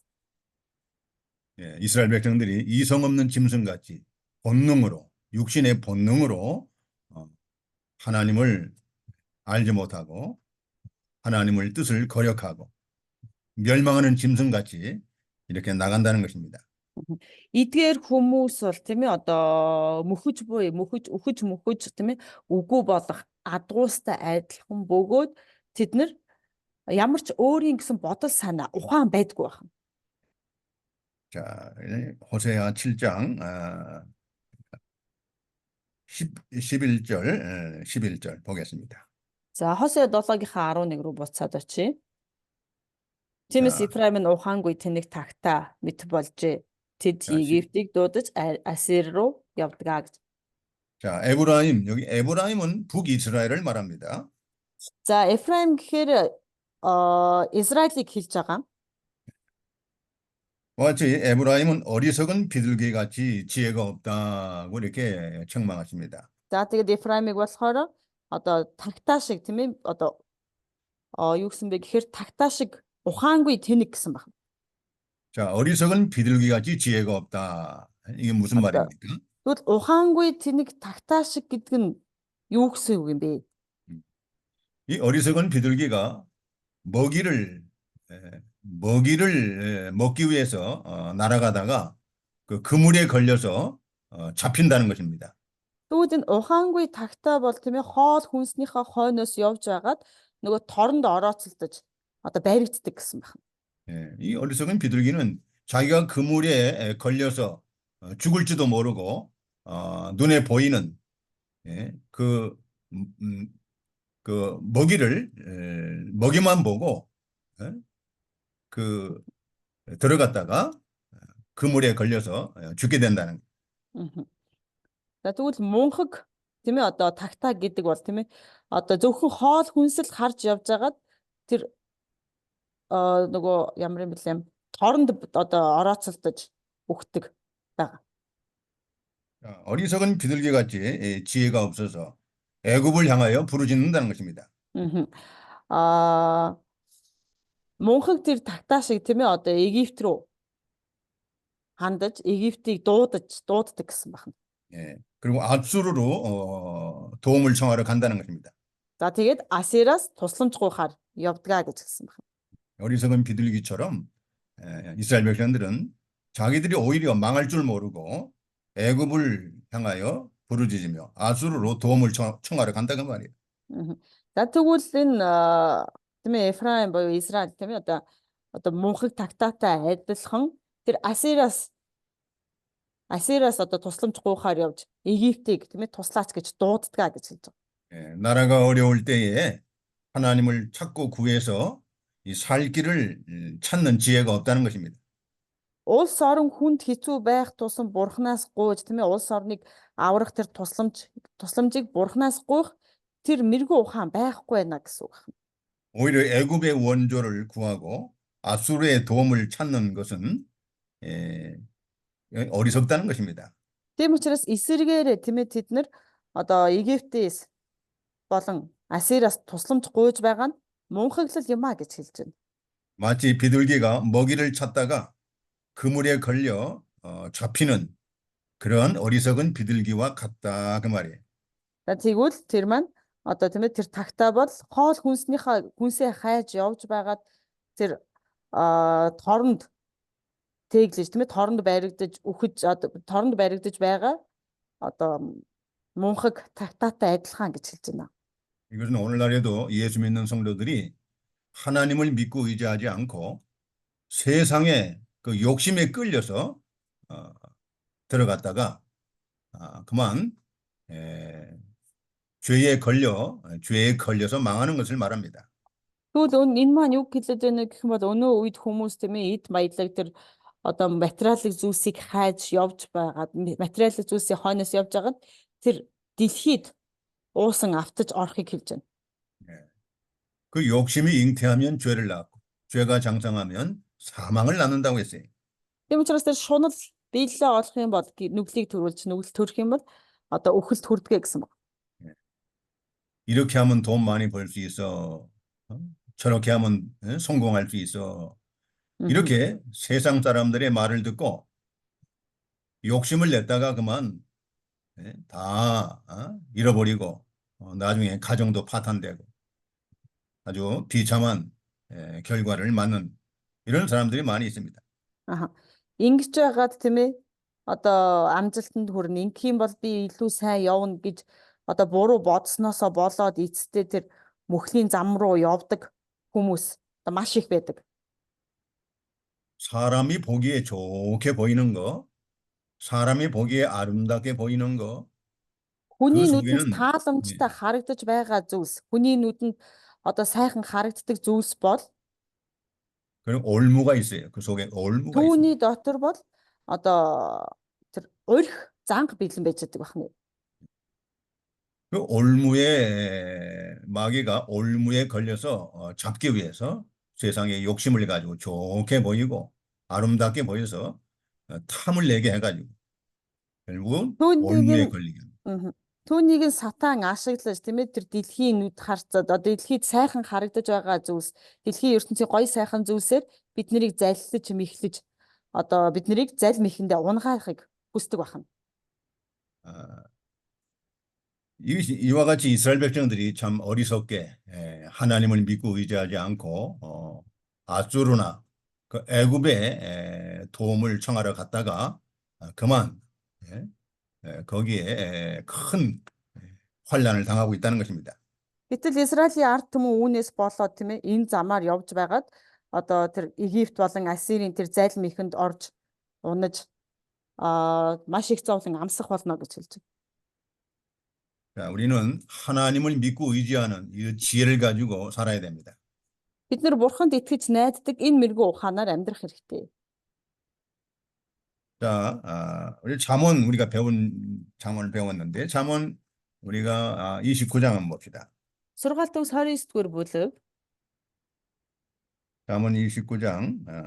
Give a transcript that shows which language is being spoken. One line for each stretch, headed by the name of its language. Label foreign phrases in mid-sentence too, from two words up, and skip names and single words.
Korean: 예, 이스라엘 백성들이 이성 없는 짐승같이 본능으로 육신의 본능으로 하나님을 알지 못하고 하나님을 뜻을 거역하고 멸망하는 짐승같이 이렇게 나간다는 것입니다.
Mongolian: Эдгээр хүмүүс бол тийм ээ одоо мөхөж тийм ээ үгүй болох адуустай адилхан бөгөөд тэд нар ямар ч өөрийн гэсэн бодол санаа ухаан байдгүй байна.
Korean: 자, 호세아 7장 11절 보겠습니다.
Mongolian: За Хосea 7-гийн 11 руу буцаад очие. Тиймээс
Korean: 자,
Mongolian: Ифраим нь ухаангүй тэнэг тагтаа мэт болжээ. Тэд
Korean: 자,
Mongolian: Египтийг дуудаж Асир руу явдгаа гэж.
Korean: 자, 에브라임, 여기 에브라임은 북이스라엘을 말합니다.
Mongolian: За Эфраим гэхээр Израилийг хэлж байгаа.
Korean: 마치 에브라임은 어리석은 비둘기 같이 지혜가 없다고 이렇게 책망하십니다.
Mongolian: За тэгээд Эфраимыг болохоор одоо тагтаа шиг тийм ээ одоо юу гэсэн бэ гэхээр тагтаа шиг ухаангүй тэнэг гэсэн байна.
Korean: 자, 어리석은 비둘기 같이 지혜가 없다. 이게 무슨
Mongolian: Одоо
Korean: 말입니까?
Mongolian: тэгвэл ухаангүй тэнэг тагтаа шиг гэдэг нь юу гэсэн үг юм бэ?
Korean: 이 어리석은 비둘기가 먹이를 먹기 위해서 날아가다가 그 그물에 걸려서 잡힌다는 것입니다.
Mongolian: Тэгвэл энэ ухаангүй тагтаа бол тийм ээ хоол хүнснийхээ хойноос явж байгаад нөгөө торонд орооцолдож одоо баригддаг гэсэн байна.
Korean: 예, 이 어리석은 비둘기는 자기가 그물에 걸려서 죽을지도 모르고 눈에 보이는 그 먹이만 보고 그 들어갔다가 그물에 걸려서 죽게 된다는.
Mongolian: За тэгвэл мунхаг тийм ээ одоо тагтаа гэдэг бол тийм ээ одоо зөвхөн хоол хүнсэл харж явж байгаад тэр нөгөө ямар юм бэлээ торонд одоо орооцолдож өгдөг байгаа.
Korean: 어리석은 비둘기 같이 지혜가 없어서 애굽을 향하여 부르짖는다는 것입니다.
Mongolian: Мунхаг тэр тагтаа шиг тийм ээ одоо Египт рүү хандаж Египтийг дууддаг гэсэн байна.
Korean: 예, 그리고 앗수르로 도움을 청하러 간다는 것입니다.
Mongolian: За тэгээд Асираас тусламж гуйхаар явдгаа гэж хэлсэн байна.
Korean: 어리석은 비둘기처럼 이스라엘 백성들은 자기들이 오히려 망할 줄 모르고 애굽을 향하여 부르짖으며 아수르로 도움을 청하러 간다는 말이에요.
Mongolian: За тэгвэл энэ тийм ээ Эфраим боёо Израиль тийм ээ одоо мунхаг тагтаатай адилхан тэр Асираас одоо тусламж гуйхаар явж Египтийг тийм ээ туслаач гэж дууддгаа гэж хэлж байгаа.
Korean: 나라가 어려울 때에 하나님을 찾고 구해서 이 살 길을 찾는 지혜가 없다는 것입니다.
Mongolian: Улс орон хүнд хэцүү байх тусам бурхнаас гуйж тийм ээ улс орныг аврах тэр тусламжийг бурхнаас гуйх тэр мэрэгүү ухаан байхгүй байна гэсэн үг.
Korean: 오히려 애굽의 원조를 구하고 아수르의 도움을 찾는 것은 에, 어리석다는 것입니다.
Mongolian: Тийм учраас эсэргээрээ тийм ээ тэд нар одоо Египтээс болон Ассираас тусламж гуйж байгаа нь мунхаглал юм а гэж хэлж байна.
Korean: 마치 비둘기가 먹이를 찾다가 그물에 걸려 잡히는 그런 어리석은 비둘기와 같다 그 말이에요.
Mongolian: За тэгвэл тэр маань одоо тийм ээ тэр тагтаа бол хоол хүнсээ хайж явж байгаад тэр торонд тэглэж тийм ээ торонд баригдаж байгаа одоо мунхаг тагтаатай адилхан гэж хэлж байна.
Korean: 이것은 오늘날에도 예수 믿는 성도들이 하나님을 믿고 의지하지 않고 세상의 그 욕심에 끌려서 들어갔다가 그만 죄에 걸려서 망하는 것을 말합니다.
Mongolian: Тэгвэл энэ маань юу хэлээд байна гэх юм бол өнөө үед хүмүүс тийм ээ эд баялаг тэр одоо материалын зүйлсийг хайж явж байгаад материалын зүйлсийн хойноос явж байгаад тэр дэлхийд уусан автаж орохыг хэлж байна.
Korean: 그 욕심이 잉태하면 죄를 낳고 죄가 장성하면 사망을 낳는다고 했어요.
Mongolian: Тийм учраас тэр шунал биелэлээ олох юм бол нүглийг төрүүлж нүгэл төрөх юм бол одоо үхэлд хүрдэгэ гэсэн баг.
Korean: 이렇게 하면 돈 많이 벌 수 있어. 저렇게 하면 성공할 수 있어. 이렇게 세상 사람들의 말을 듣고 욕심을 냈다가 그만 다 잃어버리고 나중에 가정도 파탄되고 아주 비참한 결과를 맞는 이런 사람들이 많이 있습니다. 아하.
Mongolian: Ингэж байгаад тийм ээ одоо амжилтанд хүрнэ. Ингэх юм бол би илүү сайн явна гэж одоо буруу бодсноосоо болоод эцэстээ тэр мөхлийн зам руу явдаг хүмүүс одоо маш их байдаг.
Korean: 사람이 보기에 좋게 보이는 거, 사람이 보기에 아름답게 보이는 거,
Mongolian: Хүний
Korean: 그
Mongolian: нүдэнд
Korean: 속에는
Mongolian: тааламжтай харагдаж байгаа зүйлс, хүний нүдэнд одоо сайхан харагддаг зүйлс бол
Korean: 그런 올무가 있어요. 그 속에 올무가 있습니다.
Mongolian: түүний дотор бол одоо тэр урх занг бэлэн байж байгаа байна.
Korean: 그 올무의 마귀가 올무에 걸려서 잡기 위해서 세상에 욕심을 가지고 좋게 보이고 아름답게 보여서 탐을 내게 해가지고 결국은 올무에 걸리게 합니다.
Mongolian: Түүнийг нь сатан ашиглаж тийм ээ тэр дэлхийн нүд харцад одоо дэлхийд сайхан харагдаж байгаа зүйлс дэлхийн ертөнцийн гоё сайхан зүйлсээр бид нарыг залилж мэхлэж одоо бид нарыг заль мэхэндээ унгаахыг хүсдэг байна.
Korean: 이와 같이 이스라엘 백성들이 참 어리석게 하나님을 믿고 의지하지 않고 아수르나 그 애굽의 도움을 청하러 갔다가 그만 거기에 큰 환난을 당하고 있다는 것입니다.
Mongolian: Гэтэл Израилийн ард түмэн үүнээс болоод тийм ээ энэ замаар явж байгаад одоо тэр Египт болон Ассирийн тэр заль мэхэнд орж унаж маш их зовлон амсах болно гэж хэлж байна.
Korean: 자, 우리는 하나님을 믿고 의지하는 이 지혜를 가지고 살아야 됩니다.
Mongolian: Бид нар бурханд итгэж найддаг энэ мэрэгүү ухаанаар амьдрах хэрэгтэй.
Korean: 자, 우리 잠언 우리가 잠언을 배웠는데 잠언 우리가 29장 한번 봅시다.
Mongolian: Сургаалт төгс 29-р бүлэг.
Korean: 잠언 29장